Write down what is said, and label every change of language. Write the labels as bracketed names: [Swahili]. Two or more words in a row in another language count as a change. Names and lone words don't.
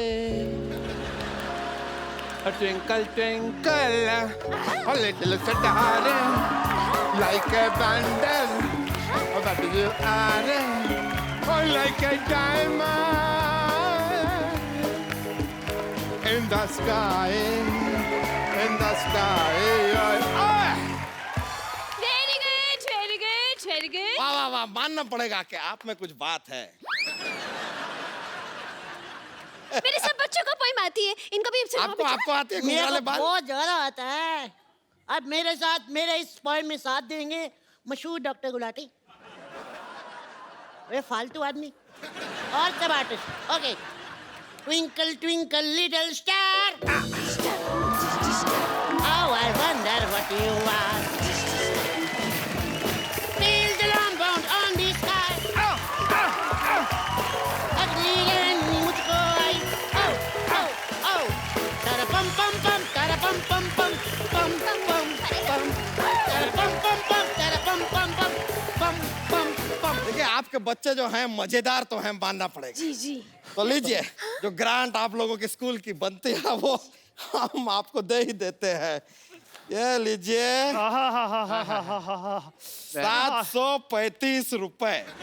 [English] A twinkle, twinkle, a little star, like a bundle of what you are. Oh, like a diamond in the sky, in the sky. Very good. [Hindi] वाह मानना पड़ेगा कि आप में कुछ बात है। मेरे सब बच्चों को पोएम आती है, इनको भी आपको आती है मेरे घुंघराले को बाल? बहुत ज्यादा आता है। अब मेरे साथ मेरे इस पोएम में साथ देंगे मशहूर डॉक्टर गुलाटी, वे फालतू आदमी और सब आर्टिस्ट। [English] ओके, Twinkle, twinkle, little star. How I wonder what you are. Feel the alarm bound on the sky. Ugly and [Hindi] मुझको आई. Oh, oh, oh. Tara pum pum pum, tara pum pum pum, pum pum pum. Tara pum pum pum, tara pum pum pum, pum pum pum. देखिए आपके बच्चे जो हैं मजेदार तो हैं, मानना पड़ेगा। जी जी। तो लीजिए, जो ग्रांट आप लोगों के स्कूल की बनती है वो हम आपको दे ही देते हैं। ये लीजिए 735 रुपए।